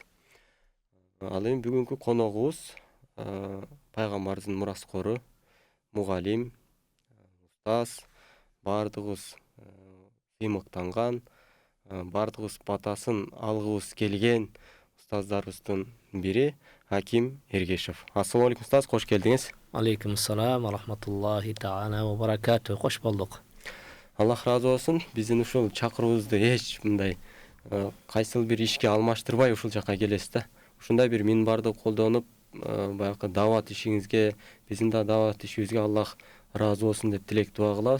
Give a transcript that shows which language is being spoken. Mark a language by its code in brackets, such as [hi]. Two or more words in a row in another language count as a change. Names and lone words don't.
[ky] Ал эми бүгүнкү коногубуз пайгамбарыбыздын мураскору, мугалим, устаз, бардыгыбыз сыймыктанган, бардыгыбыз батасын алгыбыз келген устаздарыбыздын бири Аким Эргешев. [ar] السلام عليكم [ky] устаз, кош келдиңиз. [ar] عليكم السلام ورحمة الله تعالى وبركاته. [ky] Кош болдук. Аллах разы болсун. Биздин ушул чакыруубузду эч мындай кайсыл бир ишке алмаштырбай ушул жака келесиз да. Ушундай бир минбарды колдонуп, баягы дават ишиңизге, биздин да дават ишибизге Аллах разы болсун деп тилек дуа кылабыз.